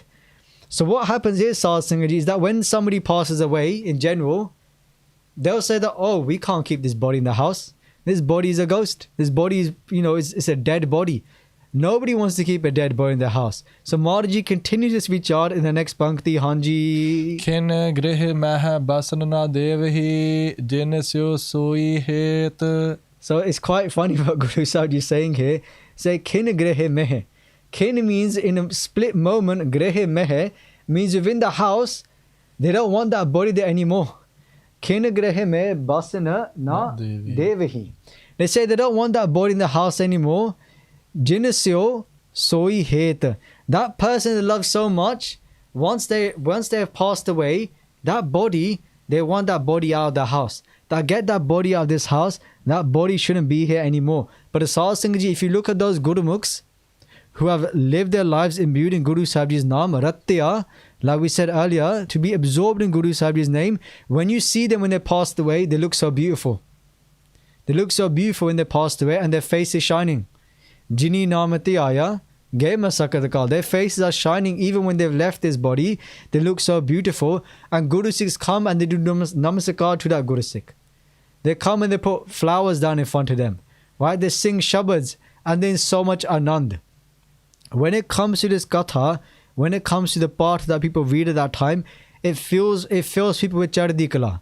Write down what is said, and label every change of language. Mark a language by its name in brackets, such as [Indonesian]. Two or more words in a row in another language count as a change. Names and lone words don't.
[English] So what happens is, Sahib Singh ji, is that when somebody passes away in general, they'll say that, oh, we can't keep this body in the house. This body is a ghost. This body is, it's a dead body. Nobody wants to keep a dead body in their house. So Maharaji continues this vichar in the next pankti. Hanji. [Punjabi] ਖਿਨ ਗ੍ਰਿਹ ਮਹਿ ਬਸਨ ਨ ਦੇਹੀ ਜਿਨ ਸਿਉ ਸੋਈ ਹੇਤ. [English] So it's quite funny what Guru Sahib is saying here. [Punjabi] Say ਖਿਨ ਗ੍ਰਿਹ ਮਹਿ. [English] Khin means in a split moment. [Punjabi] ਗ੍ਰਿਹ ਮਹਿ [English] means within the house, they don't want that body there anymore. [Punjabi] ਖਿਨ ਗ੍ਰਿਹ ਮਹਿ ਬਸਨ ਨ ਦੇਹੀ. [English] They say they don't want that body in the house anymore. [Punjabi] ਜਿਨਿਸਿਉ ਸੋਈ ਹੇਤ. [English] That person they love so much, once they have passed away, that body, they want that body out of the house. That get that body out of this house, that body shouldn't be here anymore. But the Sahib Singh ji, if you look at those Gurumukhs who have lived their lives imbued in Guru Sahib Ji's naam, Ratya, like we said earlier, to be absorbed in Guru Sahib Ji's name, when you see them when they passed away, they look so beautiful. They look so beautiful when they passed away and their face is shining. [Punjabi] ਜਿਨੀ ਨਾਮਤਿ ਆਇਆ, ਗਏ ਮਸਕਤ ਕਾਲ. [English] Their faces are shining even when they've left this body. They look so beautiful. And Guru Sikhs come and they do namaskar to that Guru Sikh. They come and they put flowers down in front of them. Right? They sing shabads and there's so much anand. When it comes to this Katha, when it comes to the part that people read at that time, it fills people with [Punjabi] ਚੜ੍ਹਦੀ ਕਲਾ.